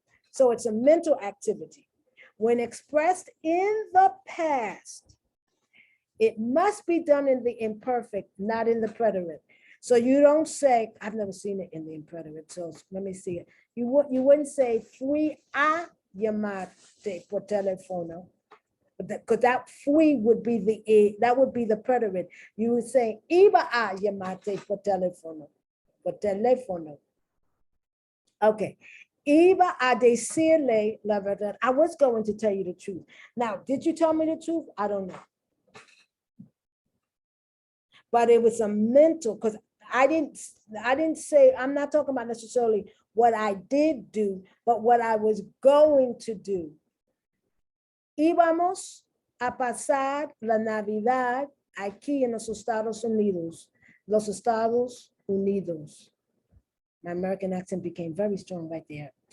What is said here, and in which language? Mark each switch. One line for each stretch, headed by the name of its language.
English: So it's a mental activity. When expressed in the past, it must be done in the imperfect, not in the preterite. So you don't say, I've never seen it in the impreterite, so let me see it. You wouldn't say
Spanish: fui a llamarte por teléfono,
English: because that
Spanish: fui
English: would be that would be the preterite. You would say
Spanish: iba a llamarte por teléfono, por teléfono. Okay. Iba a decirle la verdad.
English: I was going to tell you the truth. Now, did you tell me the truth? I don't know. But it was a mental, because I didn't say, I'm not talking about necessarily what I did do, but what I was going to do.
Spanish: Íbamos a pasar la Navidad aquí en los Estados Unidos. Los Estados Unidos.
English: My American accent became very strong right there.